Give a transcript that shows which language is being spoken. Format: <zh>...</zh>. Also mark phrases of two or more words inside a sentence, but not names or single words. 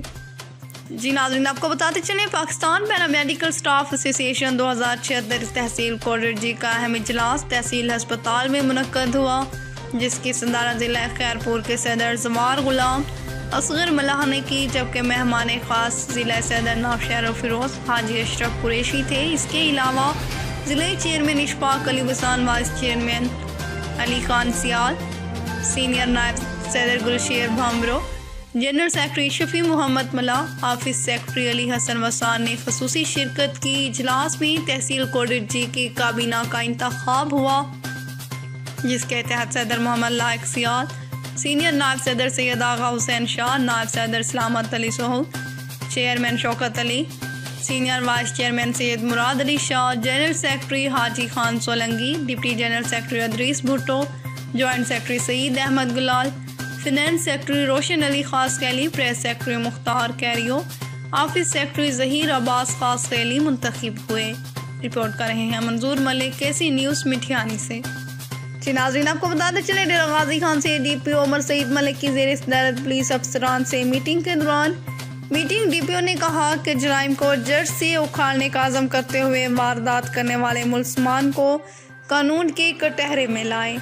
<ur>جی ناظرین، آپ کو بتاتے چلیں، پاکستان پیرامیڈیکل اسٹاف ایسوسی ایشن 2076 تحصیل کوڈرجی کا اہم اجلاس تحصیل ہسپتال میں منعقد ہوا، جس کی صدارت ضلع خیرپور کے صدر جوار غلام اصغر ملاح نے کی، جبکہ مہمان خاص ضلع صدر نوشہر فیروز حاجی اشرف قریشی تھے. اس کے علاوہ ضلعے چیئرمین اشفاق علی وسان,</ur> <en>vice chairman</en> <ur>علی خان سیال، سینئر نائب صدر گل شیر بھامرو,</ur> <en>general secretary</en> <ur>شفیع محمد ملا,</ur> <en>office secretary</en> <ur>علی حسن وسان نے خصوصی شرکت کی. اجلاس میں تحصیل کوڈرجی کی کابینہ کا انتخاب ہوا، جس کے تحت صدر محمد لائق سیال، سینئر نائب صدر سید آغا حسین شاہ، نائب صدر سلامت علی سوہل، چیئرمین شوکت علی,</ur> <en>senior vice chairman</en> <ur>سید مراد علی شاہ,</ur> <en>general secretary</en> <ur>حاجی خان سولنگی,</ur> <en>deputy general secretary</en> <ur>ادریس بھٹو,</ur> <en>joint secretary</en> <ur>سعید احمد گلال,</ur> <en>finance secretary</en> <ur>روشن علی خاص کیلی,</ur> <en>press secretary</en> <ur>مختار کیریو,</ur> <en>office secretary</en> <ur>ظہیر عباس خاص کیلی منتخب ہوئے. رپورٹ کر رہے ہیں منظور ملک، KC نیوز مٹھیانی سے. جی ناظرین، آپ کو بتاتے چلے، ڈیرہ غازی خان سے DPO عمر سعید ملک کی زیر صدارت پولیس افسران سے میٹنگ کے دوران DPO نے کہا کہ جرائم کو جڑ سے اکھاڑنے کا عزم کرتے ہوئے واردات کرنے والے ملزمان کو قانون کے کٹہرے میں لائیں.</ur>